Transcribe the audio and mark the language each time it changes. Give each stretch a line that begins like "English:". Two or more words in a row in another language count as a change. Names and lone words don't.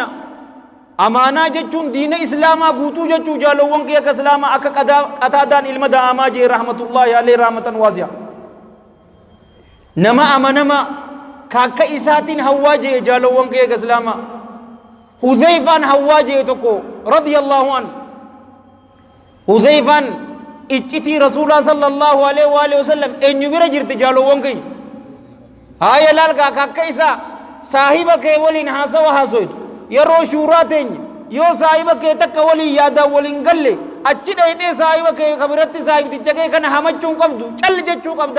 Oromo: Amaanaa jechuun diina islaamaa guutuu jechuu jaalowwan kiyya ka islaamaa akka Qataadaan ilma Da'amaa jee
Arabic: رحمة الله عليه رحمة واسعة.
Oromo: Nama amanama ka akka isaatiin hawwaa jee jaalowwan kiyya ka islaamaa. Hudhayfaan hawwaa jee tokko
Arabic: رضي الله عنه.
Oromo: Hudhayfaan iccitii rasuulaa
Arabic: صلى الله عليه وسلم
Oromo: eenyu bira jirti jaalowwan kiyya. Haaya laalkaa ka akka isaa saahiba kee waliin haasawa haasoytu. Yeroo shuuraa teenya yoo saahiba kee takka waliin yaadaan waliin galle achi dhayitee saahiba kee kabiratti saahibticha kee kana hamachuun qabdu calli jechuu qabda.